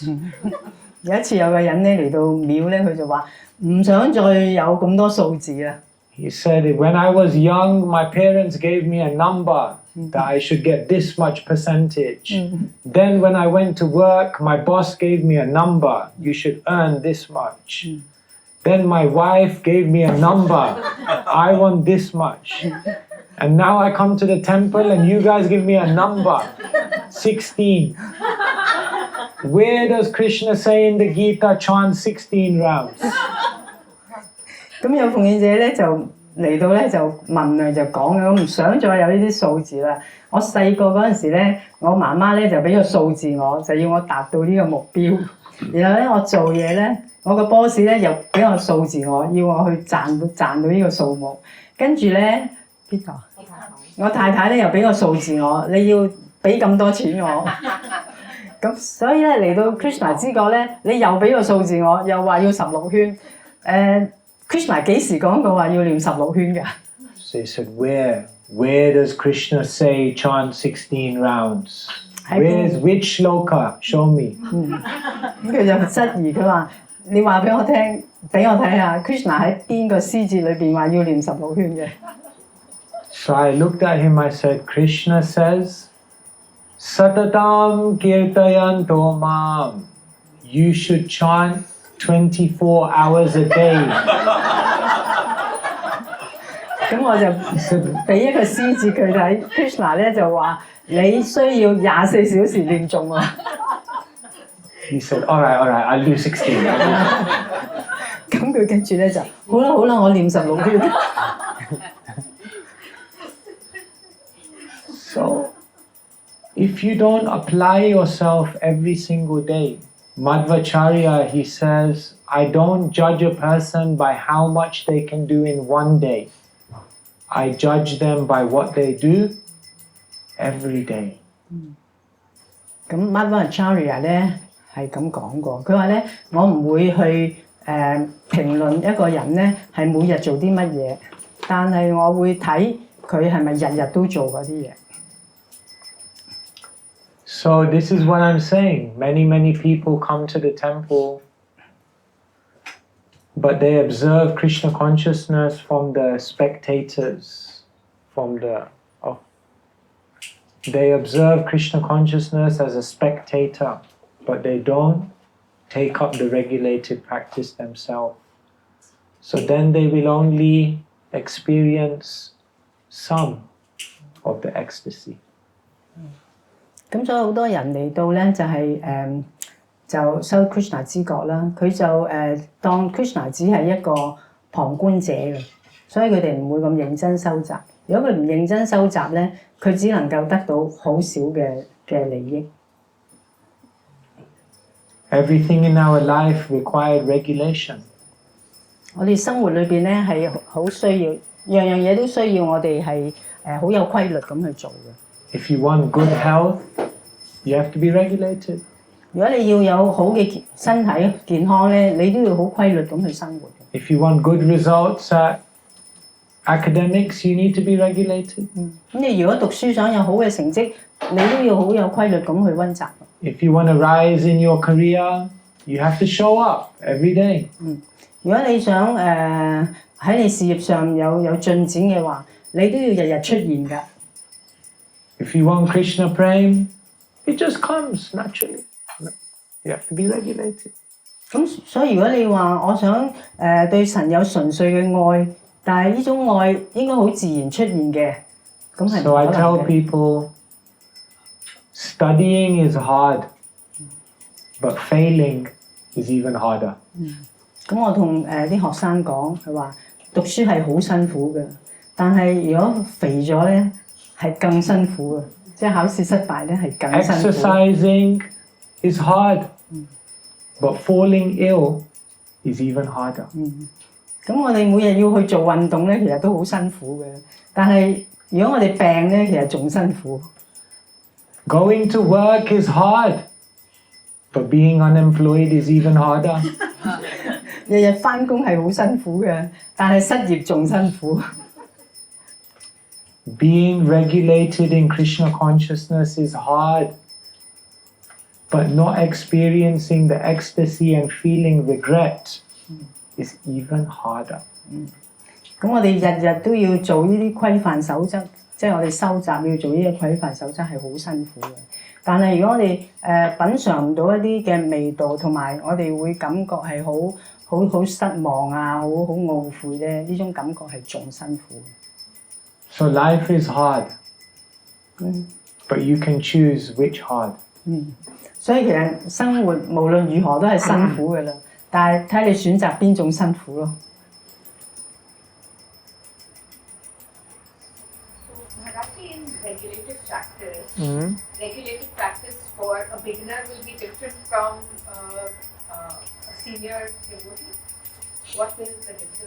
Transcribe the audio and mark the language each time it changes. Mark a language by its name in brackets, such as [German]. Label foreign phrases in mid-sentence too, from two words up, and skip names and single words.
[Cantonese] 有一次有個人咧嚟到廟咧，佢就話唔想再有咁多數字啦。 [English] He said, "When I was young, my parents gave me a number that I should get this much percentage. Then when I went to work, my boss gave me a number. You should earn this much. Then my wife gave me a number. I want this much. And now I come to the temple and you guys give me a number, 16. Where does Krishna say in the Gita chant 16 rounds? [Cantonese] 咁有奉獻者咧就嚟到咧就問啊就講啊，我唔想再有呢啲數字啦。我細個嗰陣時咧，我媽媽咧就俾個數字我，就要我達到呢個目標。然後咧我做嘢咧，我個 boss 咧又俾個數字我，要我去賺到呢個數目。跟住咧邊個？我太太咧又俾個數字我，你要俾咁多錢我。咁所以咧嚟到 Krishna 之國咧，你又俾個數字我，又話要16圈。Krishna 幾時講過話要念16圈㗎？ [English] So he said, where does Krishna say chant 16 rounds? Where's which shloka? Show me. [Cantonese] 咁佢就質疑佢話：你話俾我聽，俾我睇下 Krishna 喺邊個詩節裏邊話要念16圈嘅？ [English] So I looked at him, I said, Krishna says, [Sanskrit] सततं कीर्तयन्तो मां. [English] You should chant 24 hours a day. [Cantonese] 咁我就俾一個詩節佢睇 ，Krishna 咧就話你需要24小時念誦喎。 [English] He said, all right, I'll do 16. [Cantonese] 咁佢跟住咧就好啦，我念16圈。 [English] So, if you don't apply yourself every single day, Madhvacharya, he says, I don't judge a person by how much they can do in one day. I judge them by what they do every day. [Cantonese] 咁 Maharaja 咧係咁講過，佢話咧我唔會去評論一個人咧係每日做啲乜嘢，但係我會睇佢係咪日日都做嗰啲嘢。 [English] So this is what I'm saying. Many people come to the temple, but they observe Krishna consciousness from the spectators, they observe Krishna consciousness as a spectator, but they don't take up the regulated practice themselves. So then they will only experience some of the ecstasy. [Cantonese] 咁所以好多人嚟到咧就係就修 Krishna 之覺啦，佢就當 Krishna 只係一個旁觀者嘅，所以佢哋唔會咁認真修習。如果佢唔認真修習咧，佢只能夠得到好少嘅利益。 [English] Everything in our life required regulation. [Cantonese] 我哋生活裏邊咧係好需要，樣嘢都需要我哋係好有規律咁去做嘅。 [English] If you want good health, you have to be regulated. [Cantonese] 如果你要有好嘅身體健康咧，你都要好規律咁去生活。 [English] If you want good results at academics, you need to be regulated. [Cantonese] 咁你如果讀書想有好嘅成績，你都要好有規律咁去溫習。 [English] If you want to rise in your career, you have to show up every day. [Cantonese] 如果你想喺你事業上有進展嘅話，你都要日日出現㗎。 [English] If you want Krishna Prem, it just comes naturally. You have to be regulated. [Cantonese] 咁所以如果你話我想對神有純粹嘅愛，但係呢種愛應該好自然出現嘅，咁係唔可能嘅。 [English] So I tell people, studying is hard, but failing is even harder. [Cantonese] 咁我同啲學生講，佢話讀書係好辛苦嘅，但係如果肥咗咧係更辛苦嘅，即係考試失敗咧係更辛苦。 [English] Exercising is hard, but falling ill is even harder. [Cantonese] 咁我哋每日要去做運動咧，其實都好辛苦嘅，但係如果我哋病咧，其實仲辛苦。 [English] Going to work is hard, but being unemployed is even harder. [Cantonese] 日日返工係好辛苦嘅，但係失業仲辛苦。 [English] Being regulated in Krishna consciousness is hard, but not experiencing the ecstasy and feeling regret is even harder. [Cantonese] 咁我哋日日都要做呢啲規範守則，即係我哋修習要做呢啲規範守則係好辛苦嘅。但係如果我哋品嚐唔到一啲嘅味道，同埋我哋會感覺係好失望啊，好懊悔咧，呢種感覺係仲辛苦嘅。 [English] So life is hard, but you can choose which hard. [Cantonese] 所以其實生活無論如何都係辛苦嘅啦，但係睇你選擇邊種辛苦咯。 [English] Maharaji, in regulated practice, Mm-hmm. regulated practice for a beginner will be different from a senior devotee. What is the difference?